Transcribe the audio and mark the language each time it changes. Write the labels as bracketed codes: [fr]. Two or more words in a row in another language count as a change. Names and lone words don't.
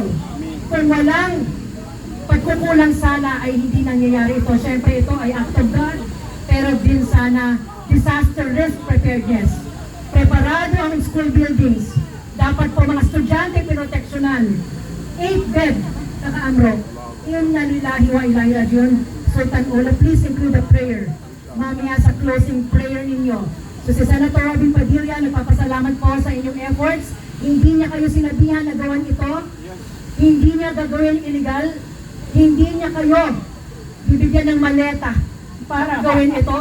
[tl] Kung walang pagkukulang sana ay hindi nangyayari ito. Siyempre ito ay [en] act of God, [tl] pero din sana [en] disaster risk preparedness. [tl] Preparado ang [en] school buildings. [tl] Dapat po mga estudyante pinoteksyonan. [en] 8 bed, [tl] naka-amro. [ar] إنا لله وإنا إليه راجعون. [en] Sultan Ola, please include a prayer. [tl] Mamaya sa [en] closing prayer [tl] ninyo. So si Senator Robin Padilla, nagpapasalamat po sa inyong efforts. Hindi niya kayo sinabihan na gawin ito. Hindi niya gagawin illegal. Hindi niya kayo bibigyan ng maleta para gawin ito.